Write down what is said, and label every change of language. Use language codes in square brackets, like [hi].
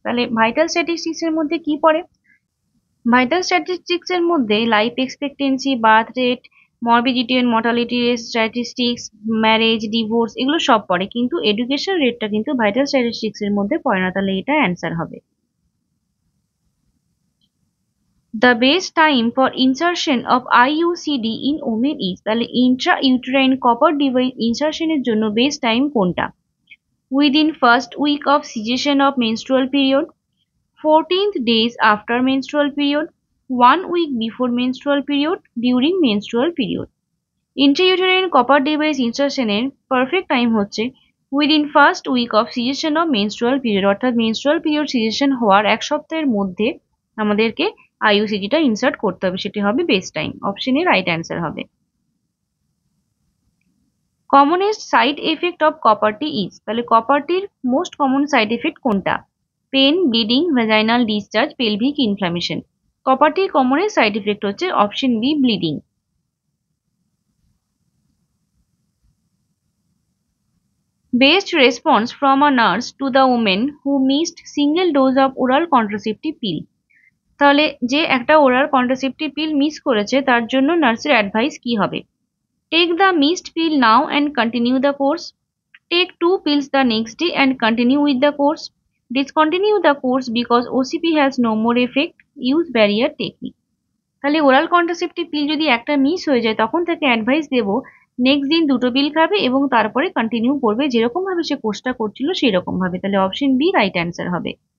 [bn] তাহলে vital statistics এর মধ্যে কি পড়ে? ভাইটাল স্ট্যাটিস্টিক্স এর মধ্যে life expectancy, birth rate, morbidity and mortality statistics, marriage, divorce, এগুলো সব পড়ে, কিন্তু এডুকেশন রেটটা কিন্তু ভাইটাল স্ট্যাটিস্টিক্স এর মধ্যে পড়ে না। তাহলে এটা অ্যান্সার হবে। [en] The best time for insertion of IUCD in women is, [bn] তাহলে intrauterine copper device insertion এর জন্য বেস্ট টাইম কোনটা? [en] Within first week of cessation of menstrual period, 14th days after menstrual period, 1 week before menstrual period, during menstrual period। [bn] Intrauterine copper device insertion এর perfect time হচ্ছে [en] within first week of cessation of menstrual period, [bn] অর্থাৎ menstrual period cessation হওয়ার এক সপ্তাহের মধ্যে আমাদেরকে আইইউসিডিটা insert করতে হবে, সেটি হবে best time. Option A right answer হবে। [en] commonest side effect of copper T is, [bn] তাহলে কপার টির মোস্ট কমন সাইড এফেক্ট কোনটা? Pen, bleeding, vaginal discharge, pelvic inflammation. Copper টির কমনেস্ট সাইড এফেক্ট হচ্ছে option B, bleeding. [en] Best response from a nurse to the woman who missed single dose of oral contraceptive pill। [bn] তাহলে যে একটা oral contraceptive পিল miss করেছে তার জন্য নার্সের advice কি হবে? [en] Take the missed pill now and continue the course, টেক 2 pills the next day and continue with the course, discontinue the course because OCP has no more effect, use barrier technique। [bn] তাহলে oral contraceptive পিল যদি একটা miss হয়ে যায় তখন তাকে advice দেবো next দিন 2টো পিল খাবে এবং তারপরে কন্টিনিউ করবে যেরকম ভাবে সে কোর্সটা করছিল সেই রকম ভাবে। তাহলে অপশন বি রাইট অ্যান্সার হবে।